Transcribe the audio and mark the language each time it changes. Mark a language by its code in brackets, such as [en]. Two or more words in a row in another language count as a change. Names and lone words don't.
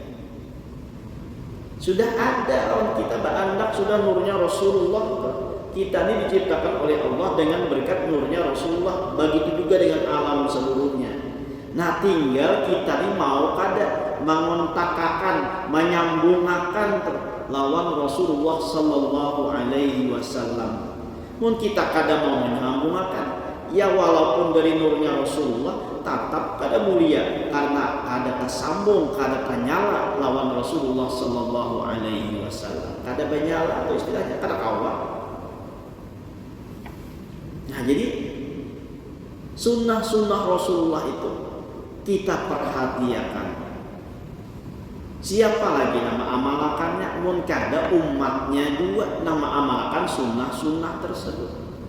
[bjn] Sudah ada orang kita berandak, sudah nurnya Rasulullah. Kita ini diciptakan oleh Allah dengan berkat nurnya Rasulullah. Begitu juga dengan alam seluruhnya. Nah, tinggal kita ini mau kada mengontakakan, menyambungkan lawan Rasulullah [ar] صلى الله عليه وسلم. [bjn] Mun kita kada mau menyambungkan, ya walaupun dari nurnya Rasulullah tetap kada mulia karena kada tersambung, kada ternyala lawan Rasulullah [ar] صلى الله عليه وسلم. [bjn] Kada menyala atau istilahnya kada kawan. Nah, jadi sunnah-sunnah Rasulullah itu kita perhatikan. Siapa lagi nama amalakannya? Mun kada umatnya juga nama amalkan sunnah-sunnah tersebut.